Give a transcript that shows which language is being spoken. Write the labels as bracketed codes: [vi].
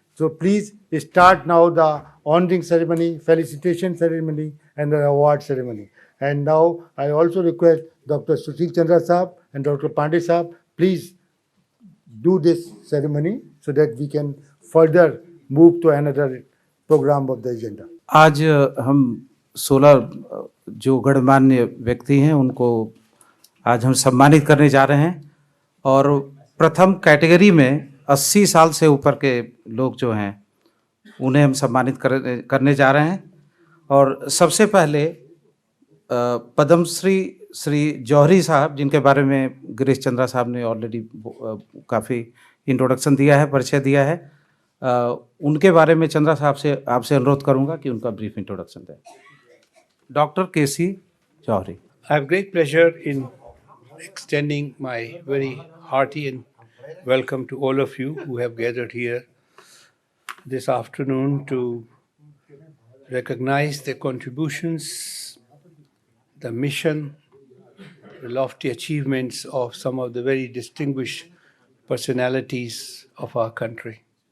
[en] So please start now the honoring ceremony, felicitation ceremony and the award ceremony. And now I also request Dr. Sushil Chandra Saab and Dr. Pandey Saab, please do this ceremony so that we can further move to another program of the agenda. [hi] आज हम 16 जो गणमान्य व्यक्ति हैं उनको आज हम सम्मानित करने जा रहे हैं और प्रथम कैटेगरी में 80 साल से ऊपर के लोग जो हैं उन्हें हम सम्मानित करने जा रहे हैं। और सबसे पहले पद्मश्री श्री जौहरी साहब, जिनके बारे में गिरीश चंद्रा साहब ने ऑलरेडी काफ़ी इंट्रोडक्शन दिया है, परिचय दिया है, उनके बारे में चंद्रा साहब से आपसे अनुरोध करूंगा कि उनका ब्रीफ इंट्रोडक्शन दें। Doctor KC Johri. [en] I have great pleasure in extending my very hearty and welcome to all of you who have gathered here this afternoon to recognize the contributions, the mission, the lofty achievements of some of the very distinguished personalities of our country.